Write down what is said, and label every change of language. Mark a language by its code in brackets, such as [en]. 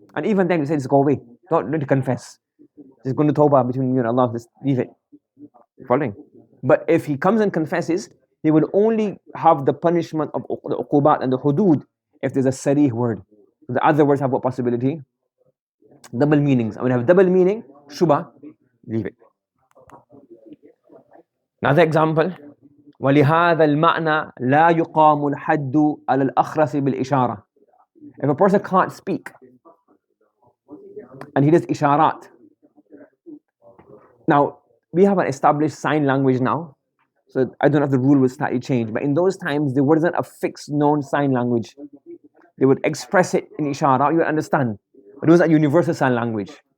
[en] And even then, he said, just go away. Don't need to confess. Just go to tawbah between you and Allah. Just leave it. Following? But if he comes and confesses, he will only have the punishment of the uqubat and the hudud if there's a sarih word. The other words have what possibility? Double meanings. And when you have double meaning, shubha, leave it. Another example. [ar] ولهذا المعنى لا يقام الحد على الأخرس بالإشارة. [en] If a person can't speak and he does isharat. Now, we have an established sign language now, so I don't know if the rule will slightly change, but in those times there wasn't a fixed known sign language. They would express it in ishara, you would understand, but it was a universal sign language.